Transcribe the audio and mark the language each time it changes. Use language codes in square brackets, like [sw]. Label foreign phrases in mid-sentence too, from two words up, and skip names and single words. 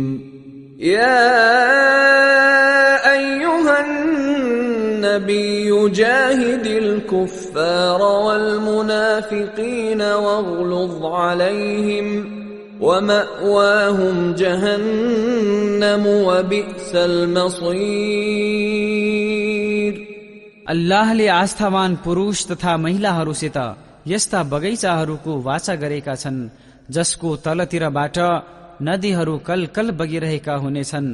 [ar] يا أيها النبي جاهد الكفار والمنافقين واغلظ عليهم ومأواهم جهنم وبئس المصير. [ne] अल्लाहले आस्थावान पुरुष तथा महिलाहरूसित यस्ता बगैँचाहरूको वाचा गरेका छन् जसको तलतिरबाट नदीहरू कलकल बगिरहेका हुनेछन्।